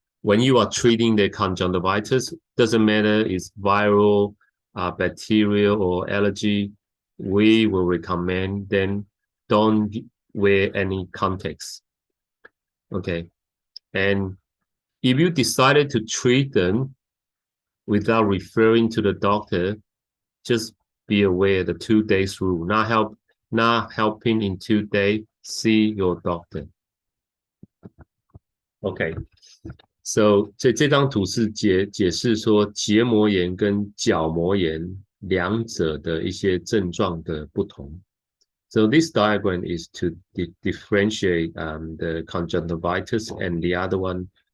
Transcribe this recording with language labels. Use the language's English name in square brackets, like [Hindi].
[English] When you are treating the conjunctivitis, doesn't matter it's viral, bacterial, or allergy, we will recommend then don't wear any contacts. Okay. And if you decided to treat them without referring to the doctor, just be aware the 2 days rule. Not helping in 2 days, see your doctor. Okay. [Chinese] So 这张图是解释说结膜炎跟角膜炎两者的一些症状的不同。 [English] So this diagram is to differentiate the conjunctivitis and the other one.